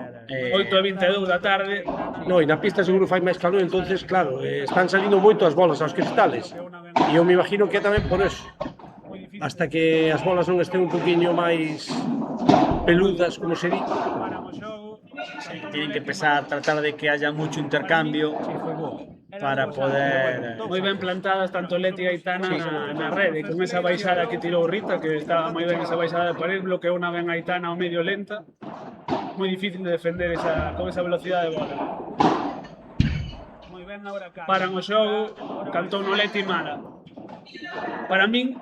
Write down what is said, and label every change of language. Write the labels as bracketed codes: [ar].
[gl] 8:22 da tarde. No, e na pista seguro fai máis calor, entonces claro, están salindo moito as bolas aos cristales. E eu me imagino que é tamén por eso. Moi difícil hasta que as bolas non estén un poquinho máis peludas, como se di. [es] Sí, tienen que empezar a tratar de que haya mucho intercambio para poder... [gl] Moi ben plantadas tanto Leti e Aitana na rede, con esa baixada que tirou Rita, que estaba moi ben esa baixada de pared, bloqueou unha ben Aitana ao medio lenta, moi difícil de defender con esa velocidade de bola. Paran o xogo, cantou no Leti Mara. Para min,